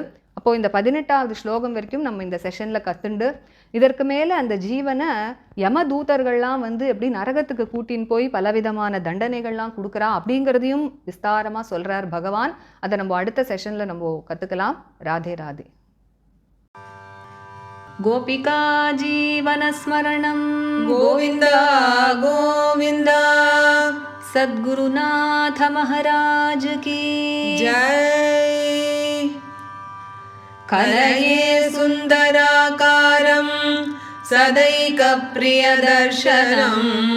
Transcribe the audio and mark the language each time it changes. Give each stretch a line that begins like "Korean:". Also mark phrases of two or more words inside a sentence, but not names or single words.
Tamil: அப்போ இந்த 18வது ஸ்லோகம் வரைக்கும் நம்ம இந்த செஷன்ல கத்துண்டு, இதற்கு மேல அந்த ஜீவனை யம தூதர்கள்லாம் வந்து எப்படி நரகத்துக்கு கூட்டின்னு போய் பலவிதமான தண்டனைகள்லாம் கொடுக்குறா அப்படிங்கிறதையும் விஸ்தாரமா சொல்றார் பகவான். அதை நம்ம அடுத்த செஷன்ல நம்ம கத்துக்கலாம். ராதே ராதே.
Sanskrit: गोपिका जीवनस्मरणं गोविन्द गोविन्द
Hindi: सद्गुरुनाथ महाराज की जय।
Sanskrit: कलये सुन्दराकारं सदैकप्रियदर्शनम्